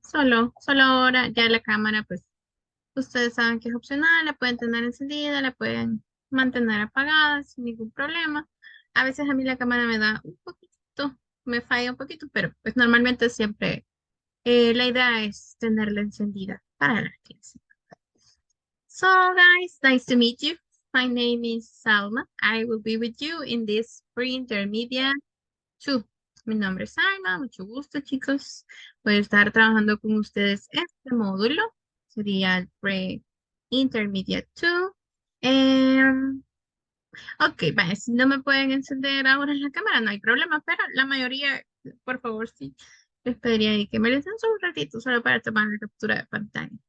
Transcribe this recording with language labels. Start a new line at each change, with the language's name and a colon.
Spanish: Solo ahora ya la cámara, pues ustedes saben que es opcional, la pueden tener encendida, la pueden mantener apagada sin ningún problema. A veces a mí la cámara me da un poquito, me falla un poquito, pero pues normalmente siempre la idea es tenerla encendida para la clase.
English: So guys, nice to meet you. My name is Salma. I will be with you in this pre-intermediate 2.
Spanish: Mi nombre es Salma, mucho gusto chicos. Voy a estar trabajando con ustedes este módulo. Sería el pre-intermediate 2. Ok, vale, si no me pueden encender ahora en la cámara, no hay problema, pero la mayoría, por favor, sí, les pediría ahí que me les den solo un ratito, solo para tomar la captura de pantalla.